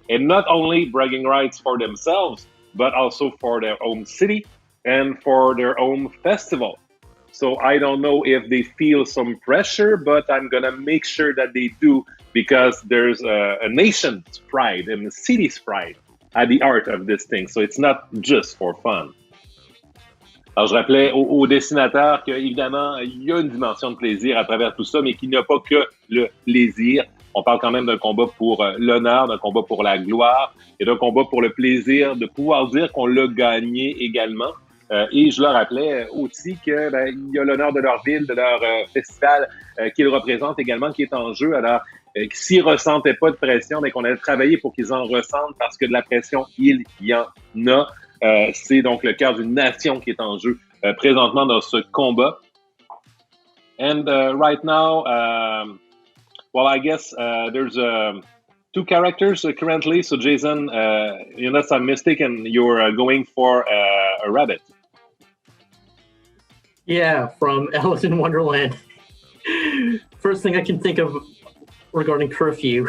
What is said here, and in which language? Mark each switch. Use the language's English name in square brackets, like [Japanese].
[English] and not only bragging rights for themselves, but also for their own city and for their own festival. So I don't know if they feel some pressure, but I'm going to make sure that they do, because there's a nation's pride and a city's pride at the heart of this thing. So it's not just for fun. [French] Alors, je rappelais aux dessinateurs qu'évidemment, il y a une dimension de plaisir à travers tout ça, mais qu'il n'y a pas que le plaisir. On parle quand même d'un combat pour l'honneur, d'un combat pour la gloire et d'un combat pour le plaisir de pouvoir dire qu'on l'a gagné également. Et je leur rappelais aussi que il y a l'honneur de leur ville, de leur festival qu'ils représentent également qui est en jeu. Alors, s'ils ne ressentaient pas de pression, mais qu'on allait travailler pour qu'ils en ressentent, parce que de la pression, il y en a. C'est donc le cœur d'une nation qui est en jeu présentement dans ce combat. [English] And right now, well, I guess there's two characters currently. So Jason, unless I'm mistaken, you're going for a rabbit. Yeah, from Alice in Wonderland. First thing I can think of regarding curfew.